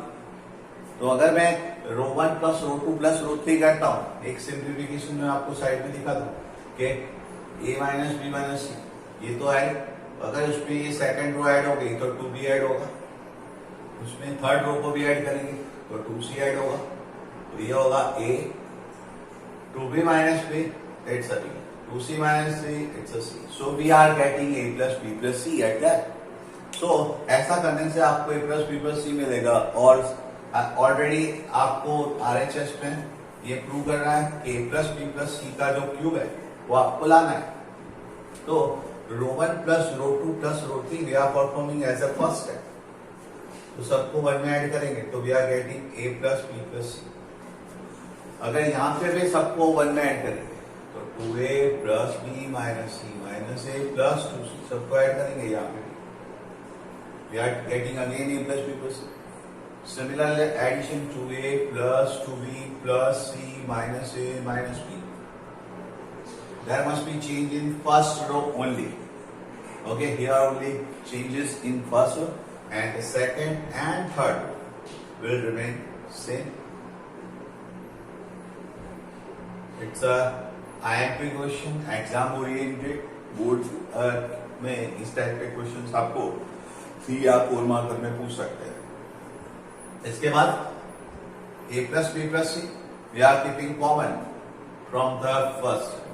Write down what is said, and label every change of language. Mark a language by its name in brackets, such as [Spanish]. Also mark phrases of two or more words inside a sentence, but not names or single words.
[Hindi] तो अगर मैं [English] row 1 plus row 2 plus row 3 [Hindi] करता हूं, एक सिंप्लीफिकेशन में आपको साइड में दिखा दूं कि [English] a minus b minus c [Hindi] ये तो है. अगर उसमें ये [English] second row [Hindi] ऐड हो गई तो 2b ऐड होगा, उसमें [English] third row [Hindi] को भी ऐड करेंगे तो 2c ऐड होगा. तो ये होगा [English] a 2b minus b, it's a b, 2c minus 3, it's a c. So we are getting a plus b plus c at that. [Hindi] So ऐसा करने से आपको [English] a plus b plus c [Hindi] मिलेगा. और ऑलरेडी आपको RHS में ये प्रूव करना है कि [English] a plus b plus c [Hindi] का जो क्यूब है वो आपको लाना है. [English] तो row 1 plus row 2 plus row 3 we are performing as a first step. [Hindi] तो सबको 1 में ऐड करेंगे तो [English] we are getting a plus b plus c. [Hindi] अगर यहाँ पे भी सबको 1 में ऐड करेंगे तो [English] 2a plus b minus c minus a plus 2c [Hindi] सबको ऐड करेंगे यहाँ पे. [English] we are getting again a plus b plus. similarly addition 2a plus 2b plus c minus a minus b. There must be change in first row only. Okay, here only changes in first row and the second and third row will remain same. It's a IMP question, exam oriented. [Hindi] बोर्ड में इस टाइप के क्वेश्चन आपको 3 या 4 मार्कर में पूछ सकते हैं. इसके बाद [English] a plus b plus c we are keeping common from the first.